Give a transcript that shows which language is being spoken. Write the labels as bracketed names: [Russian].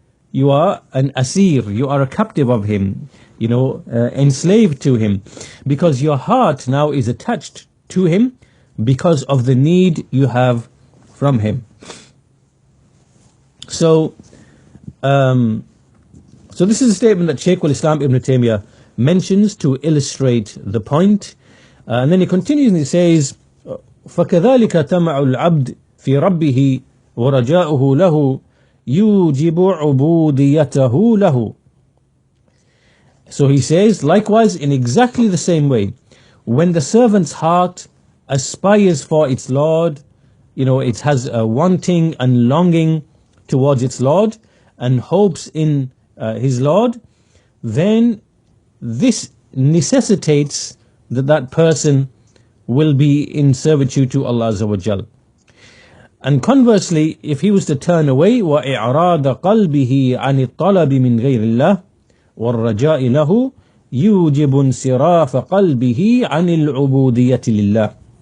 [English] You are an asir, you are a captive of him, enslaved to him, because your heart now is attached to him because of the need you have from him. So this is a statement that Shaykh al-Islam Ibn Taymiyyah mentions to illustrate the point. And then he continues and he says, [Arabic] فَكَذَلِكَ تَمَعُ الْعَبْدِ فِي رَبِّهِ وَرَجَاؤُهُ لَهُ يُوجِبُ عُبُودِيَّتَهُ لَهُ. [English] So he says, likewise, in exactly the same way, when the servant's heart aspires for its Lord, it has a wanting and longing towards its Lord and hopes in his Lord, then this necessitates that that person will be in servitude to Allah Azza wa Jal. And conversely, if he was to turn away, [Arabic] وَإِعْرَاضَ قَلْبِهِ عَنِ الطَّلَبِ مِنْ غَيْرِ اللَّهِ وَالرَّجَاءِ لَهُ يُوجِبُ انصِرَافَ قَلْبِهِ عَنِ الْعُبُودِيَّةِ لِلَّهِ.